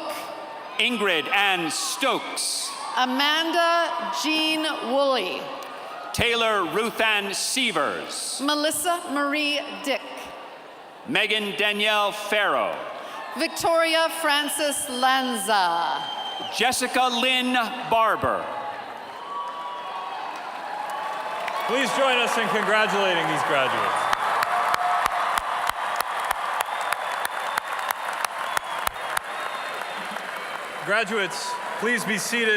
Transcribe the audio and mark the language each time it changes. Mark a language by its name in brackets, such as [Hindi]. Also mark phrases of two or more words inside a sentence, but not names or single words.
[English] Ingrid Ann Stokes, Amanda Jean Woolley, Taylor Ruth Ann Sievers, Melissa Marie Dick, Megan Danielle Farrow, Victoria Frances Lanza, Jessica Lynn Barber. Please join us in congratulating these graduates. Graduates, please be seated.